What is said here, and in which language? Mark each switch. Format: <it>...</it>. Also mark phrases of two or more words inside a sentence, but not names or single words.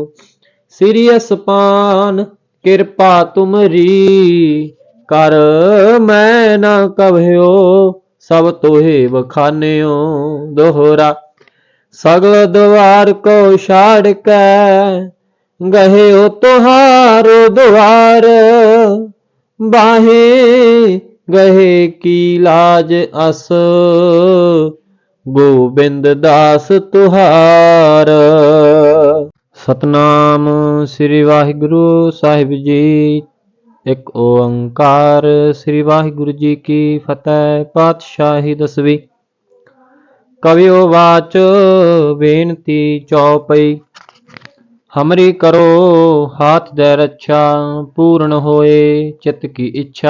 <bra>श्री असपान कृपा तुमरी, कर मैं न कभ्यो सब तोहे बखान्यो। दोहरा सगल द्वार को छाड़ के, गहे हो तुहारो द्वार। बाहे गहे की लाज अस, गोबिंद दास तुहार। सतनाम श्री वाहिगुरु साहिब जी। एक ओंकार। श्री वाहिगुरु जी की फतेह। पातशाही 10वीं। कवियो वाच बेनती चौपई। हमरी करो हाथ दे रक्षा, पूर्ण होए चित्त की इच्छा।</bra>